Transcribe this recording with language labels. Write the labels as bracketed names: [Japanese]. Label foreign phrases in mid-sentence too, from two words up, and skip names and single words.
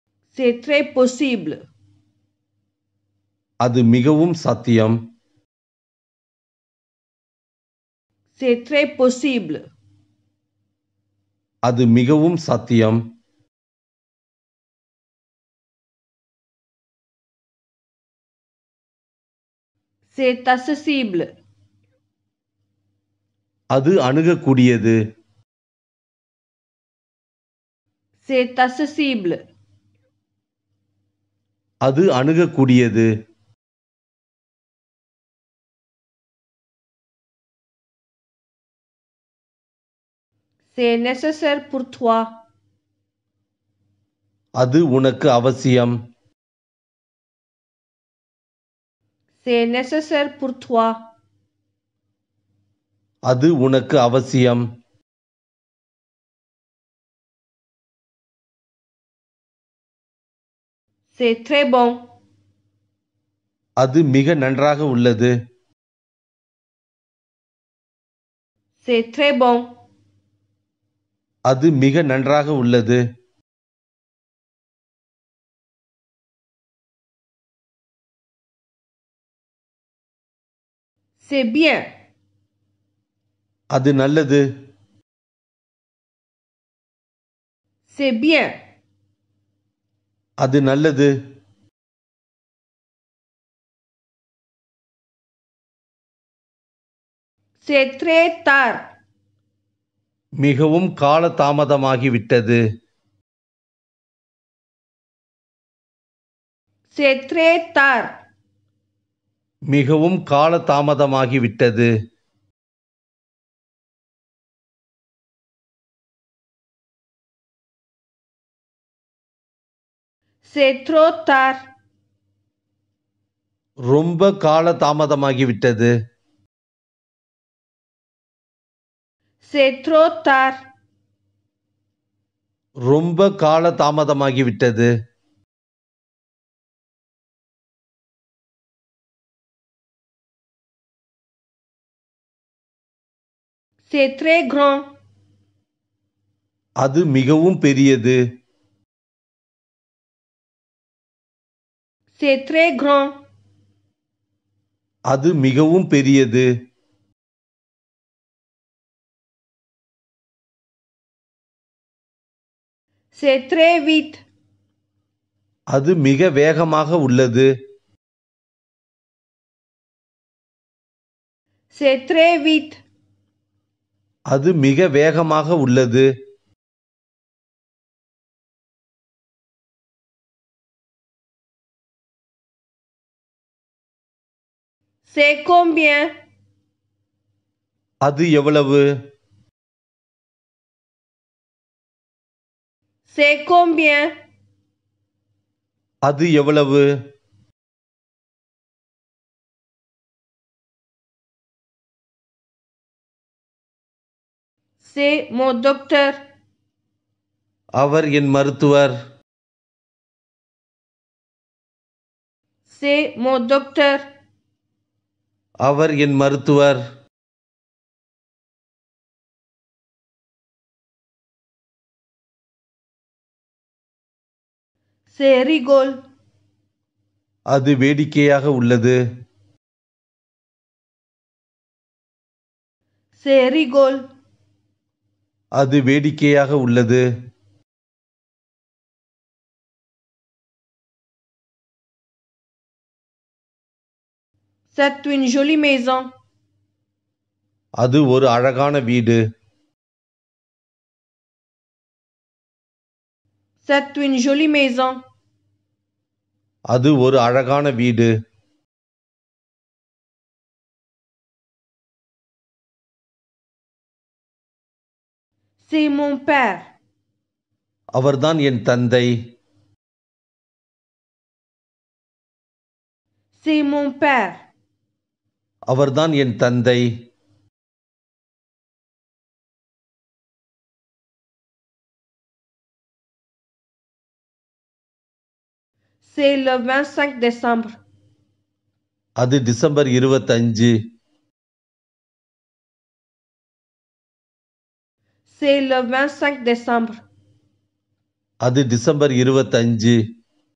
[French] C'est très possible. [Tamil] அது மிகவும் சாத்தியம். [French] C'est très possible. [Tamil] அது மிகவும் சாத்தியம். [French] C'est accessible. [Tamil] அது அணுகக்கூடியது. [French] C'est accessible. [Tamil] அது அணுகக்கூடியது. [French] C'est nécessaire pour toi. [Tamil] அது உனக்கு அவசியம். [French] C'est nécessaire pour toi. [Tamil] அது உனக்கு அவசியம். [French] C'est très bon. [Tamil] அது மிக நன்றாக உள்ளது. [French] C'est très bon. [Tamil] அது மிக நன்றாக உள்ளது. [French] C'est bien. [Tamil] அது நல்லது. [French] C'est bien. [Tamil] அது நல்லது. [French] C'est très tard. [Tamil] மிகவும் காலதாமதமாகிவிட்டது. [French] C'est très tard. [Tamil] மிகவும் காலதாமதமாகிவிட்டது. [French] C'est trop tard. [Tamil] ரொம்ப காலதாமதமாகிவிட்டது. [French] C'est trop tard. [Tamil] ரொம்ப காலதாமதமாகிவிட்டது. [French] C'est très grand. [Tamil] அது மிகவும் பெரியது. [French] C'est très grand. [Tamil] அது மிகவும் பெரியது. [French] C'est très vite. [Tamil] அது மிக வேகமாக உள்ளது. [French] C'est très vite. [Tamil] அது மிக வேகமாக உள்ளது. [French] C'est combien? [Tamil] அது எவ்வளவு? [French] C'est combien? [Tamil] அது எவ்வளவு? [French] C'est mon docteur. [Tamil] அவர் என் மருத்துவர். [French] C'est mon docteur. [Tamil] அவர் என் மருத்துவர். [French] C'est rigolo. [Tamil] அது வேடிக்கையாக உள்ளது. [French] C'est rigolo. [Tamil] அது வேடிக்கையாக உள்ளது. [French] C'est une jolie maison. [Tamil] அது ஒரு அழகான வீடு. [French] C'est une jolie maison. [Tamil] அது ஒரு அழகான வீடு. [French] C'est mon père. [Tamil] அவர்தான் என் தந்தை. [French] C'est mon père. [Tamil] அவர்தான் என் தந்தை. [French] C'est le 25 décembre. [Tamil] அது டிசம்பர் 25. [French] C'est le 25 décembre. [Tamil] அது டிசம்பர் 25.